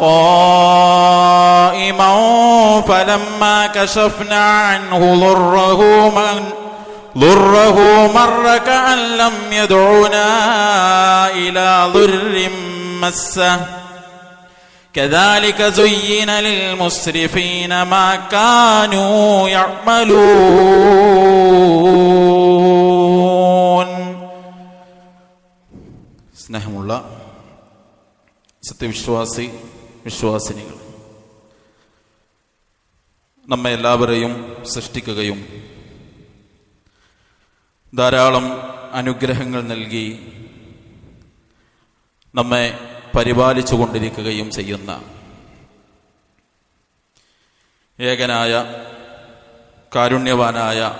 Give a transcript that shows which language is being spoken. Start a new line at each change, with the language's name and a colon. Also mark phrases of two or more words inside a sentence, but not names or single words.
Arabic: قائما فلما كشفنا عنه ضره مر كأن لم يدعنا إلى ضر مسه كذلك زين للمسرفين ما كانوا يعملون.
Malayalam: സ്നേഹമുള്ള വിശ്വാസിനികൾ, നമ്മെ എല്ലാവരെയും സൃഷ്ടിക്കുകയും ധാരാളം അനുഗ്രഹങ്ങൾ നൽകി നമ്മെ പരിപാലിച്ചു കൊണ്ടിരിക്കുകയും ചെയ്യുന്ന ഏകനായ കാരുണ്യവാനായ